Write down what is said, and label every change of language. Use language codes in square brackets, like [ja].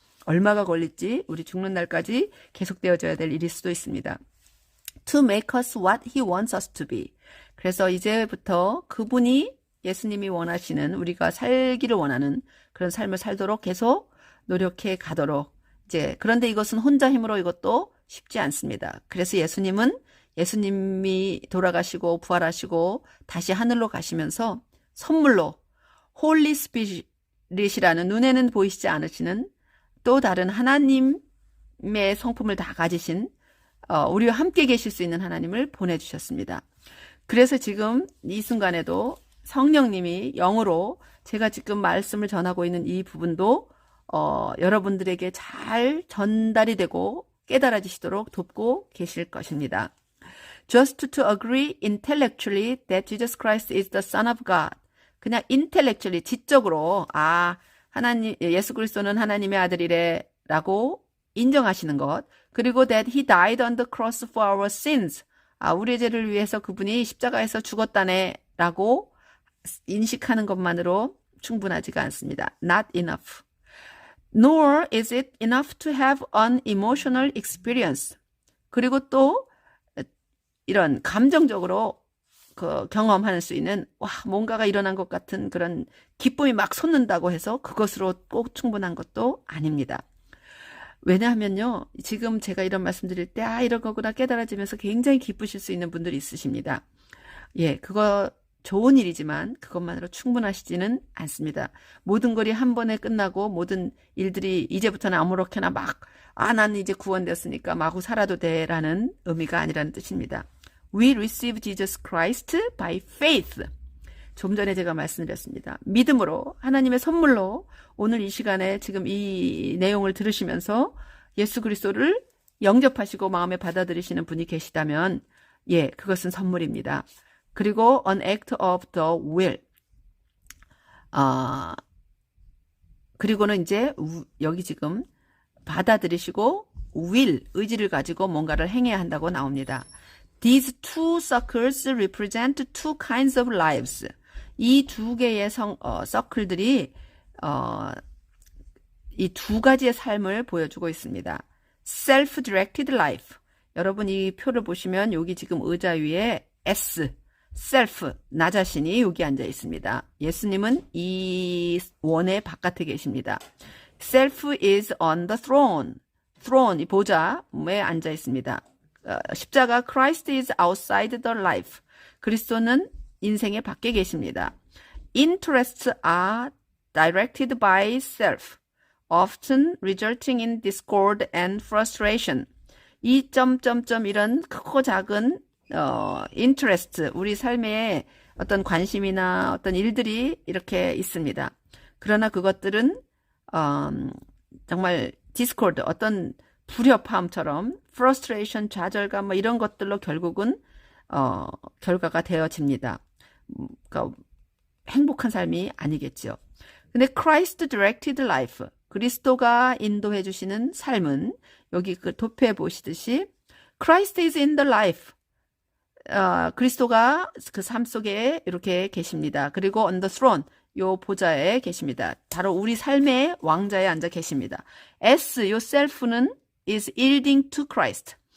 [ko] 얼마가 걸릴지 우리 죽는 날까지 계속되어져야 될 일일 수도 있습니다. [en] To make us what He wants us to be. [ko] 그래서 이제부터 그분이 예수님이 원하시는 우리가 살기를 원하는 그런 삶을 살도록 계속 노력해 가도록 그런데 이것은 혼자 힘으로 이것도 쉽지 않습니다. 그래서 예수님이 돌아가시고 부활하시고 다시 하늘로 가시면서 선물로 홀리 스피릿이라는 눈에는 보이시지 않으시는 또 다른 하나님의 성품을 다 가지신 우리와 함께 계실 수 있는 하나님을 보내주셨습니다. 그래서 지금 이 순간에도 성령님이 영으로 제가 지금 말씀을 전하고 있는 이 부분도 여러분들에게 잘 전달이 되고 깨달아지시도록 돕고 계실 것입니다. [en] Just to agree intellectually that Jesus Christ is the Son of God. [ko] 그냥 intellectually, 지적으로 예수 그리스도는 하나님의 아들이래라고 인정하시는 것. 그리고 [en] that he died on the cross for our sins. [ko] 우리의 죄를 위해서 그분이 십자가에서 죽었다네 라고 인식하는 것만으로 충분하지가 않습니다. [en] Not enough. Nor is it enough to have an emotional experience. [ko] 그리고 또 이런 감정적으로 경험할 수 있는 뭔가가 일어난 것 같은 그런 기쁨이 막 솟는다고 해서 그것으로 꼭 충분한 것도 아닙니다. 왜냐하면요, 지금 제가 이런 말씀 드릴 때 이런 거구나 깨달아지면서 굉장히 기쁘실 수 있는 분들이 있으십니다. 예, 그거 좋은 일이지만 그것만으로 충분하시지는 않습니다. 모든 것이 한 번에 끝나고 모든 일들이 이제부터는 아무렇게나 막 난 이제 구원됐으니까 마구 살아도 돼라는 의미가 아니라는 뜻입니다. [en] We receive Jesus Christ by faith. [ko] 좀 전에 제가 말씀드렸습니다. 믿음으로, 하나님의 선물로 오늘 이 시간에 지금 이 내용을 들으시면서 예수 그리스도를 영접하시고 마음에 받아들이시는 분이 계시다면 예, 그것은 선물입니다. 그리고 [en] an act of the will. [ko] 그리고는 이제 여기 지금 받아들이시고 will, 의지를 가지고 뭔가를 행해야 한다고 나옵니다. [en] These two circles represent two kinds of lives. [ko] 이 두 개의 서클들이 이 두 가지의 삶을 보여주고 있습니다. [en] Self-directed life. [ko] 여러분 이 표를 보시면 여기 지금 의자 위에 S, self, 나 자신이 여기 앉아 있습니다. 예수님은 이 원의 바깥에 계십니다. [en] Self is on the throne. [ko] throne, 이 보좌에 앉아 있습니다. 십자가 [en] Christ is outside the life. [ko] 그리스도는 인생의 밖에 계십니다. [en] Interests are directed by self, often resulting in discord and frustration. [ko] 이 점점점 이런 크고 작은 interest, 우리 삶에 어떤 관심이나 어떤 일들이 이렇게 있습니다. 그러나 그것들은 정말 discord, 어떤 불협화음처럼 frustration, 좌절감 뭐 이런 것들로 결국은 결과가 되어집니다. 그러니까 행복한 삶이 아니겠죠. 근데 [en] Christ directed life, [ko] 그리스도가 인도해 주시는 삶은 여기 그 도표에 보시듯이 [en] Christ is in the life. [ko] 그리스도가 그 삶 속에 이렇게 계십니다. 그리고 [en] on the throne, [ko] 요 보좌에 계십니다. 바로 우리 삶의 왕자에 앉아 계십니다. [en] S, 요 self는 is yielding to Christ.